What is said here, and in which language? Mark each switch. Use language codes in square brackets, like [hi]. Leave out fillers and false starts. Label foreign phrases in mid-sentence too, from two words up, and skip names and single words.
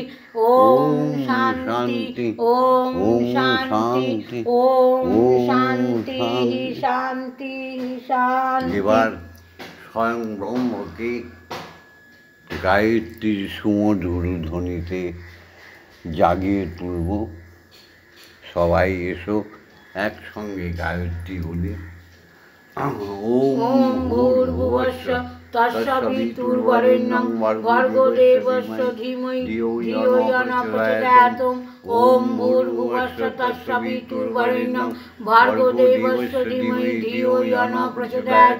[sa] ॐ शान्ति ॐ शान्ति ॐ शान्ति शान्ति शान्ति। [bn] এবার স্বয়ং ব্রহ্মকে গায়ত্রীর সুমধুর ধ্বনিতে জাগিয়ে তুলব। সবাই এসো একসঙ্গে গায়ত্রী বলি। [sa] ॐ भूर्भुवस्य तस्सवितुर्वरेण्यं भर्गो देवस्य धीमहि धियो यो न प्रचोदयात्। ॐ भूर्भुवस्य तस्सवितुर्वरेण्यं भर्गो देवस्य धीमहि धियो यो न प्रचोदयात्।